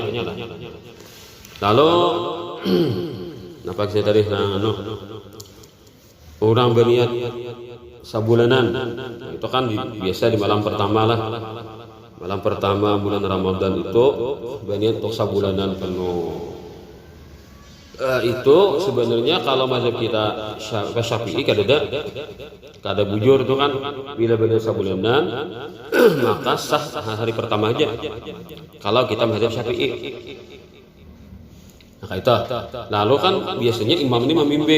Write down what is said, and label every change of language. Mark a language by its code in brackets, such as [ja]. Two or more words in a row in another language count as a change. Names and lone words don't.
[bjn] Lalu apa saya tadi orang berniat sabulanan itu kan biasa di malam pertama lah. Malam pertama bulan Ramadan itu berniat untuk sabulanan penuh. Itu sebenarnya kalau mazhab kita Syafi'i kada bujur itu kan bila berniat sabulanan maka sah hari pertama aja. Kalau kita mazhab Syafi'i. Nah itu. [id] Lalu kan biasanya imam ini memimbing.